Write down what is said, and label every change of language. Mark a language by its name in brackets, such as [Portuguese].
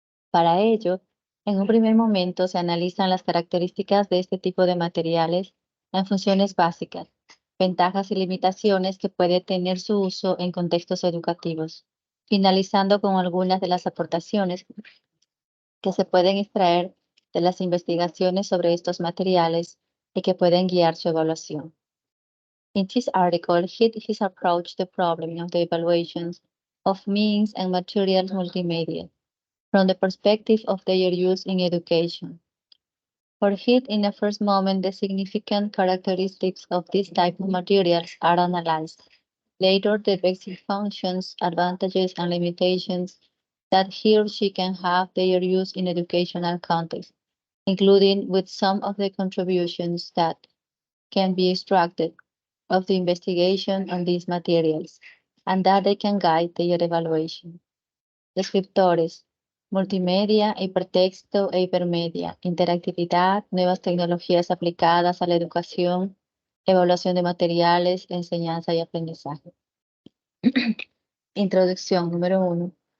[Spanish] Para ello, en un primer momento se analizan las características de este tipo de materiales en funciones básicas, ventajas y limitaciones que puede tener su uso en contextos educativos, finalizando con algunas de las aportaciones que se pueden extraer de las investigaciones sobre estos materiales y que pueden guiar su evaluación. [English] In this article, he has approached the problem of the evaluations of means and materials multimedia from the perspective of their use in education. For it, in the first moment, the significant characteristics of this type of materials are analyzed. Later, the basic functions, advantages, and limitations that he or she can have their use in educational context, including with some of the contributions that can be extracted of the investigation on these materials, and that they can guide their evaluation. [Spanish] Descriptores: multimedia, hipertexto e hipermedia, interactividad, nuevas tecnologías aplicadas a la educación, evaluación de materiales, enseñanza y aprendizaje. Introducción número 1.